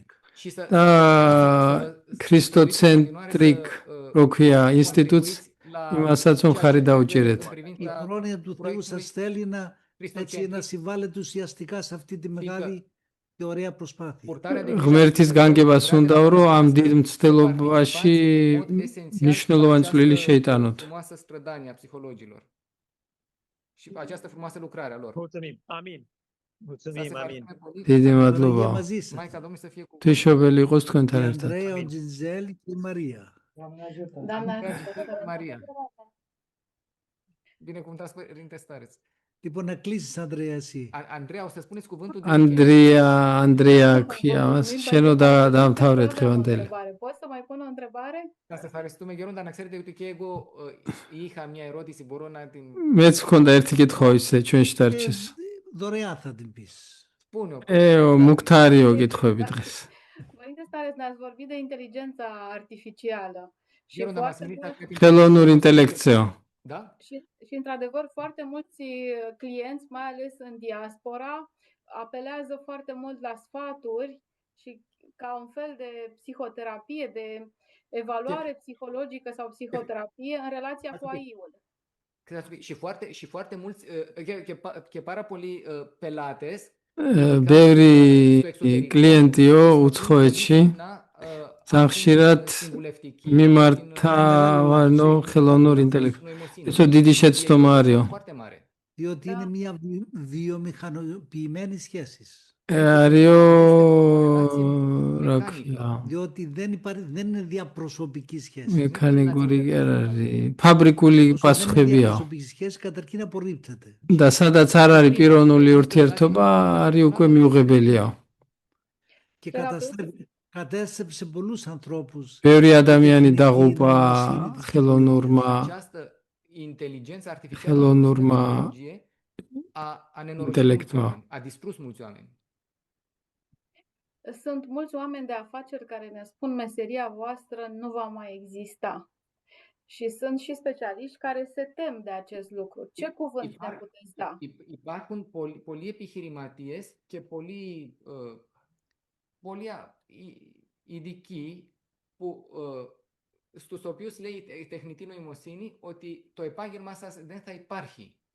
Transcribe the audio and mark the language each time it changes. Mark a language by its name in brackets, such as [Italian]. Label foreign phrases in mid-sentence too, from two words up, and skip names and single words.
[Romanian] și să [Georgian] და ქრისტოცენტრიკ როქვია ინსტიტუტს იმასაც მხარი დაუჭერეთ. [Greek] Η χρόνια του Θεού σας θέλει να συμβάλλετε ουσιαστικά σε αυτή τη μεγάλη και ωραία προσπάθεια. [Georgian] ღმერთის განგებას უნდაო, რომ ამ დიდ მცდელობაში მნიშვნელოვანი წვლილი შეიტანოთ. [Romanian] frumoasă strădanie a psihologilor și această frumoasă lucrare a lor. Mulțumim. Amin. Mulțumim. Amin. [Georgian] დიდი მადლობა. [Romanian] Maica Domnului să fie cu [Georgian] თვისობელი იყოს თქვენთან ერთად. [Greek] Ανδρέα, ο Τζιντζέλ και η Μαρία. [Romanian] Doamna Maria. Binecuvântați Părinte Stareț. [Greek] Λοιπόν, να κλείσεις, Ανδρέα, εσύ. [Romanian] Andreea, o să spuneți cuvântul de [Georgian] Andreea ქვია მას. შენო დაამთავრე დღევანდელი. [Romanian] Pot să mai pun o întrebare? [Greek] Să ευχαριστούμε Γερόντα, να ξέρετε ότι και εγώ είχα μια ερώτηση, μπορώ να την... [Georgian] მეც მქონდა ერთი კითხვა ისე ჩვენში დარჩეს. [Greek] Δωρεάν θα την πεις. [Georgian] მუქთარიო კითხვები დღეს. [Romanian] Părinte Stareț, ne-ați vorbit de inteligența artificială. Și [Greek] Γερόντα, μας [Romanian] foarte [Greek] μιλήσατε για την... [Georgian] ხელოვნური ინტელექტიო. [Romanian] Da? Și într-adevăr, foarte mulți clienți, mai ales în diaspora, apelează foarte mult la sfaturi și ca un fel de psihoterapie, de evaluare psihologică sau psihoterapie în relația cu AI-ul. Și foarte mulți, [Greek] και πάρα πολλοί πελάτες [Georgian] ბევრი კლიენტიო უცხოეთში ძალიან ხშირად მიმართავანო ხელოვნურ ინტელექტს. ეს დიდი შეცდომა არისო. [Greek] Διότι είναι μια βιομηχανοποιημένη σχέση. [Georgian] არისო რა ქვია. [Greek] Διότι δεν είναι διαπροσωπική σχέση. [Georgian] მექანიკური კი არ არის. ფაბრიკული პასუხებია. [Greek] Διαπροσωπική σχέση καταρχήν απορρίπτεται. [Georgian] და სადაც არ არის პიროვნული ურთიერთობა, არის უკვე მიუღებელია. [Greek] Και κατέστρεψε πολλούς ανθρώπους. [Georgian] ბევრი ადამიანი დაღუპა ხელოვნურმა ხელოვნურმა ინტელექტმა. [Romanian] A distrus mulți oameni. Sunt mulți oameni de afaceri care ne spun meseria voastră nu va mai exista. Și sunt și specialiști care se tem de acest lucru. Ce cuvânt ne puteți da? [Greek] Υπάρχουν πολλοί επιχειρηματίες και πολλοί ειδικοί στους οποίους λέει η τεχνητή νοημοσύνη ότι το επάγγελμά σας δεν θα υπάρχει.